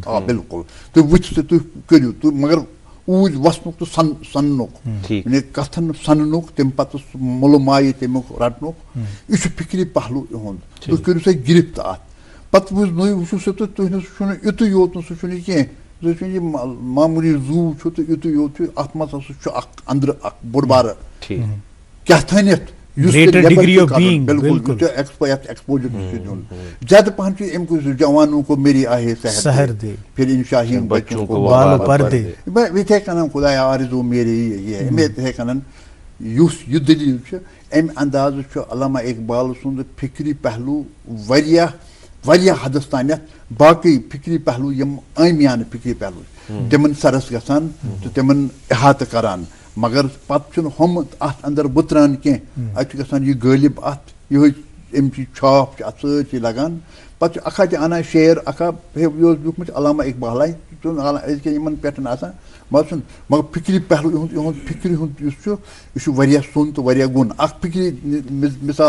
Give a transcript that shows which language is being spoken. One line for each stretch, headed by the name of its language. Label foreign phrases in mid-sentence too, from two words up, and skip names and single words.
Kashmiri: آ بِلکُل تُہۍ وٕچھِو تُہۍ کٔرِو تُہۍ مگر اوٗرۍ وسنُک تہٕ سننُک یعنی کتھن سننُک تمہِ پتہٕ سُہ مُلہٕ مایہِ تمیُک رٹنُک یہِ چھُ فکری پہلوٗ یِہُنٛد تُہۍ کٔرِو سا گرفت اتھ پتہٕ وٕچھِو سا تُہۍ نہٕ سُہ چھُنہٕ یُتُے یوت نہٕ سُہ چھُنہٕ کینٛہہ سُہ چھُنہٕ یہِ معموٗلی زوٗ چھُ تہٕ یُتُے یوت چھُ اتھ منٛز ہسا چھُ اکھ أنٛدرٕ اکھ بوٚڑ بارٕ کیٛاہ تھٲنِتھ بالکل ایکسپوجر چھُ دیُن زیادٕ پہن چھُ اَمہِ
Urdu: جوانوں کو میری آہے سحر دے پھر ان شاہین بچوں کو
Kashmiri: یِتھے کٔنۍ خدایا آرزوٗ میری یہِ یِتھے کٔنۍ یُس یہِ دٔلیٖل چھِ اَمہِ اندازٕ چھُ علامہ اقبال سُنٛد فکری پہلوٗ واریاہ حدس تانٮ۪تھ باقٕے فکری پہلوٗ یِم عٲمیانہٕ فکری پہلوٗ تِمن سرس گژھان تہٕ تِمن احاطہٕ کران مگر پتہٕ چھُنہٕ ہُم اتھ اندر وٕتران کینٛہہ اتہِ چھُ گژھان یہِ غٲلب اتھ یِہوے أمۍ چھِ چھاپ چھِ اتھ سٲرسٕے لگان پتہ اکھا تہِ اَنان شعر اکھا یہِ اوس لیوٗکھمُت علامہ اقبالَے أزکٮ۪ن یِمن پٮ۪ٹھ آسان مگر فِکرِ پہلو یِہُنٛد فِکرِ ہُنٛد یُس چھُ یہِ چھُ واریاہ سوٚن تہٕ واریاہ گُن اکھ فِکرِ مِثال